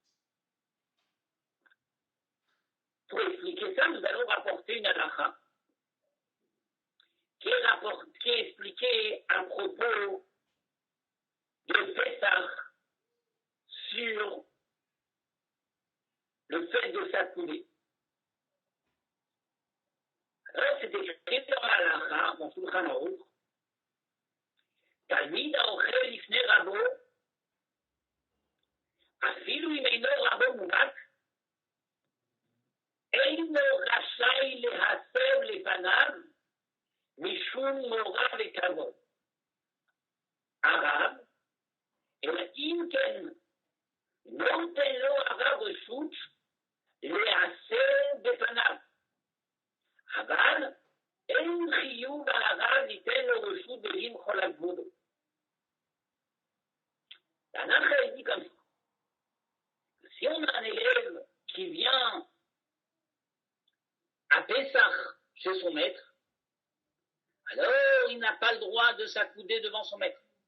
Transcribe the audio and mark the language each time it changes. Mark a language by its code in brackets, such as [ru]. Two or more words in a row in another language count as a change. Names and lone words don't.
[fr] Pour expliquer ça, nous allons rapporter une halakha qui est expliquée à propos de Pessah sur le fait de s'accouler. Alors, c'est écrit dans la Lacha, dans Shulchan Aruch, [he] Talmid האוכל לפני רבו, אפילו אם אינו רבו מובהק, אינו רשאי להסב לפניו משום מורא וכבוד. הרב, אלא אם כן נותן לו הרב רשות להסב בפניו. אבל אין חיוב על הרב ניתן לו רשות ולמחול על כבודו. [fr] Tanakh dit comme ça. Si on a un élève qui vient à Pessah chez son maître, alors il n'a pas le droit de s'accouder devant son maître.